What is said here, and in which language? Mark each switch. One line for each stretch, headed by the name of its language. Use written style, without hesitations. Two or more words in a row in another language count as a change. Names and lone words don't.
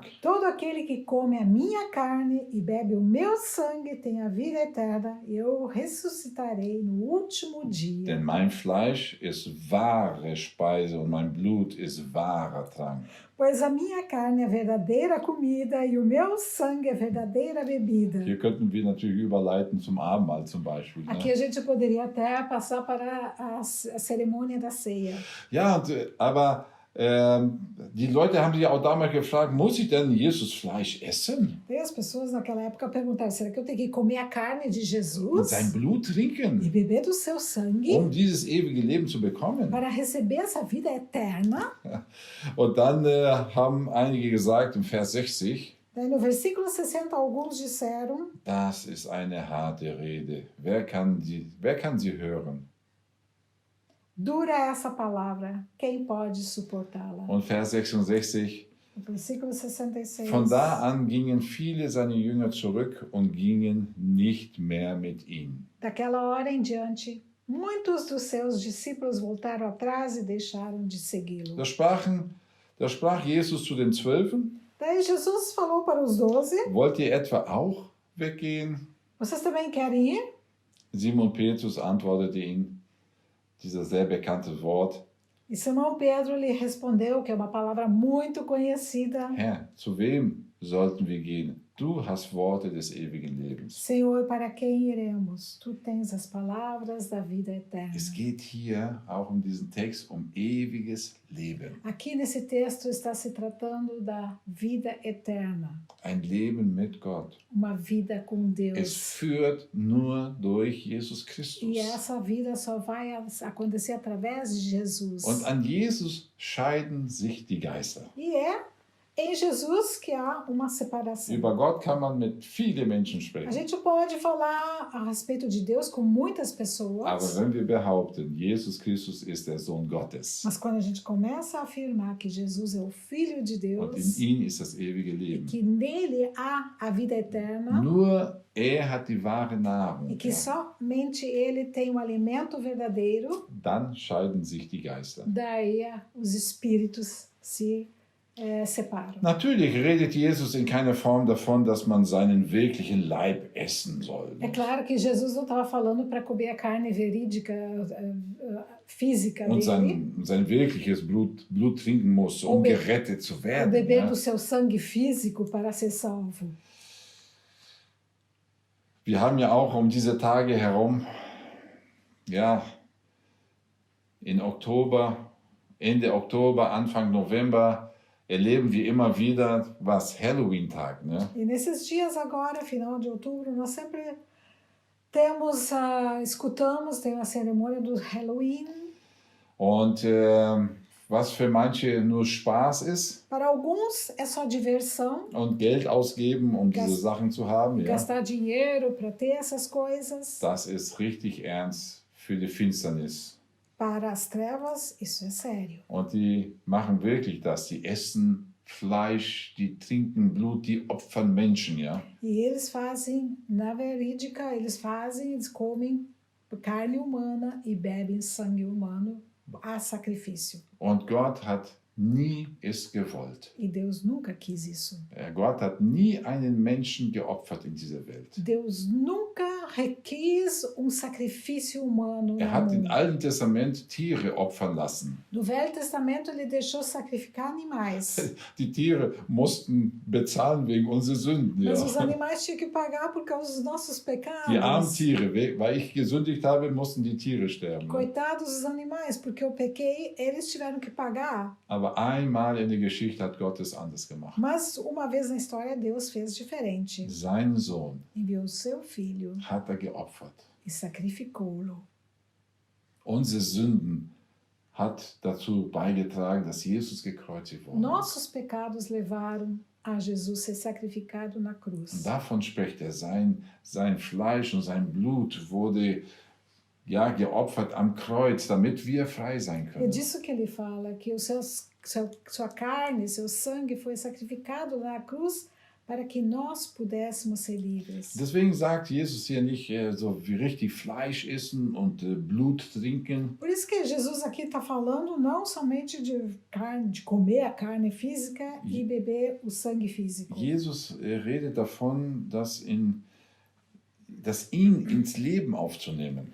Portuguese: Todo aquele que come a minha carne e bebe o meu sangue tem a vida eterna e eu ressuscitarei no último dia.
German: Denn mein Fleisch ist wahre Speise und mein Blut ist wahrer Trank.
Portuguese: Pois a minha carne é verdadeira comida e o meu sangue é verdadeira bebida.
German: Hier könnten wir natürlich überleiten zum Abendmahl zum Beispiel.
Portuguese: Aqui a gente poderia até passar para a cerimônia da ceia.
German: Ja, aber die Leute haben sich auch damals gefragt, muss ich denn Jesus Fleisch essen
Portuguese: E as pessoas naquela época perguntaram, será que eu tenho que comer a carne de
German: und Jesus sein Blut
Portuguese: e
German: trinken,
Portuguese: beber do seu sangue
German: um dieses ewige Leben zu bekommen?
Portuguese: para receber essa vida eterna?
German: Und dann haben einige gesagt im Vers 60,
Portuguese: Daí no versículo 60 alguns disseram,
German: das ist eine harte Rede. Wer kann sie hören?
Portuguese: dura essa palavra, quem pode suportá-la?
German: Und Vers 66,
Portuguese: No versículo 66.
German: von da an gingen viele seiner Jünger zurück und gingen nicht mehr mit ihm.
Portuguese: Daquela hora em diante, muitos dos seus discípulos voltaram atrás e deixaram de segui-lo.
German: Da sprach Jesus zu den Zwölfen,
Portuguese: Daí Jesus falou para os 12,
German: wollt ihr etwa auch weggehen?
Portuguese: vocês também querem ir?
German: Simon Petrus antwortete ihm, dieser sehr bekannte Wort,
Portuguese: E Simão Pedro lhe respondeu, que é uma palavra muito conhecida,
German: Herr, zu wem sollten wir gehen? Du hast Worte des ewigen Lebens.
Portuguese: Senhor, para quem iremos? Tu tens as palavras da vida eterna.
German: Es geht hier auch in diesem Text um ewiges Leben.
Portuguese: Aqui nesse texto está se tratando da vida eterna,
German: Ein Leben mit Gott.
Portuguese: uma vida com
German: Es
Portuguese: Deus.
German: führt nur durch Jesus Christus.
Portuguese: E essa vida só vai acontecer através de Jesus.
German: Und an Jesus scheiden sich die Geister.
Portuguese: E é em Jesus que há uma separação.
German: Über Gott kann man mit vielen Menschen
Portuguese: A
German: sprechen.
Portuguese: gente pode falar a respeito de Deus com muitas
German: Aber
Portuguese: pessoas,
German: wenn wir behaupten, Jesus Christus ist der Sohn Gottes
Portuguese: mas quando a gente começa a afirmar que Jesus é o Filho de
German: und
Portuguese: Deus
German: in ihm ist das ewige
Portuguese: e
German: Leben,
Portuguese: que nele há a vida eterna
German: nur er hat die wahre
Portuguese: e
German: Nahrung,
Portuguese: que somente ele tem o alimento verdadeiro,
German: dann scheiden sich die Geister.
Portuguese: daí os espíritos se separam.
German: Natürlich redet Jesus in keiner Form davon, dass man seinen wirklichen Leib essen soll.
Portuguese: É claro que Jesus não estava falando para comer a carne verídica, física
German: Und
Portuguese: dele,
German: sein wirkliches Blut trinken muss, um Oder- gerettet zu
Portuguese: ou
German: werden.
Portuguese: beber
German: Ja?
Portuguese: do seu sangue físico para ser salvo.
German: Wir haben ja auch um diese Tage herum, ja, in Oktober, Ende Oktober, Anfang November, erleben wir immer wieder was Halloween-Tag. Ne?
Portuguese: E nesses dias agora, final de outubro, nós sempre escutamos, tem a cerimônia do Halloween.
German: Und was für manche nur Spaß ist
Portuguese: Para alguns é só diversão,
German: und Geld ausgeben, um diese Sachen zu haben, ja,
Portuguese: gastar dinheiro para ter essas coisas.
German: das ist richtig ernst für die Finsternis.
Portuguese: Para as trevas, isso é sério.
German: Und die machen wirklich das. Die essen Fleisch, die trinken Blut, die opfern Menschen, ja.
Portuguese: E eles fazem, na verídica, eles comem carne humana e bebem sangue humano a sacrifício.
German: Und Gott hat nie es gewollt.
Portuguese: E Deus nunca quis isso.
German: Gott hat nie einen Menschen geopfert in dieser Welt.
Portuguese: Deus nunca requis sacrifício humano.
German: Er
Portuguese: no
German: hat im
Portuguese: mundo.
German: Alten Testament Tiere opfern lassen.
Portuguese: No Velho Testamento, ele deixou sacrificar animais.
German: Die Tiere mussten bezahlen wegen unserer Sünden. Ja.
Portuguese: Mas os animais tinham que pagar por causa dos nossos pecados.
German: Die armen Tiere, weil ich gesündigt habe, mussten die Tiere sterben.
Portuguese: Coitados dos animais, porque eu pequei, eles tiveram que pagar.
German: Aber einmal in der Geschichte hat Gott es anders gemacht.
Portuguese: Mas uma vez na história, Deus fez diferente.
German: Sein Sohn
Portuguese: Enviou seu filho
German: hat er geopfert.
Portuguese: e sacrificou-lo.
German: Unsere Sünden hat dazu beigetragen, dass Jesus gekreuzigt wurde.
Portuguese: Nossos pecados levaram a Jesus ser sacrificado na
German: Und
Portuguese: cruz.
German: davon spricht er, sein Fleisch und sein Blut wurde ja geopfert am Kreuz, damit wir frei sein
Portuguese: É
German: können.
Portuguese: disso que ele fala, que sua carne, seu sangue foi sacrificado na cruz para que nós pudéssemos ser livres.
German: Deswegen sagt Jesus hier nicht so wie richtig Fleisch essen und Blut trinken,
Portuguese: Por isso que Jesus aqui está falando não somente de carne, de comer a carne física e beber o sangue físico.
German: Jesus redet davon, ihn ins Leben aufzunehmen,